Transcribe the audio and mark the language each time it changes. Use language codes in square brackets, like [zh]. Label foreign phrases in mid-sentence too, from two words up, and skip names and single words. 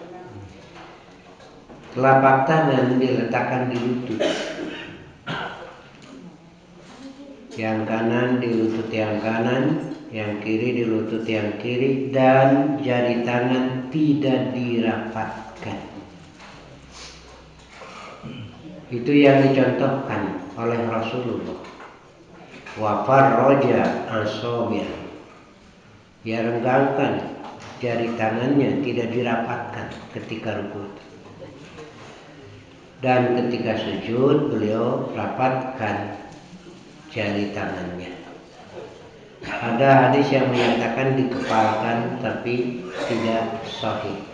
[id] Telapak tangan diletakkan di lutut, yang kanan di lutut yang kanan, yang kiri di lutut yang kiri, dan jari tangan tidak dirapatkan. Itu yang dicontohkan oleh Rasulullah. [ar] وفرج أصابعه, [id] dia renggangkan jari tangannya, tidak dirapatkan ketika rukuk. Dan ketika sujud beliau rapatkan jari tangannya. Ada hadis yang menyatakan dikepalkan, tapi tidak sahih.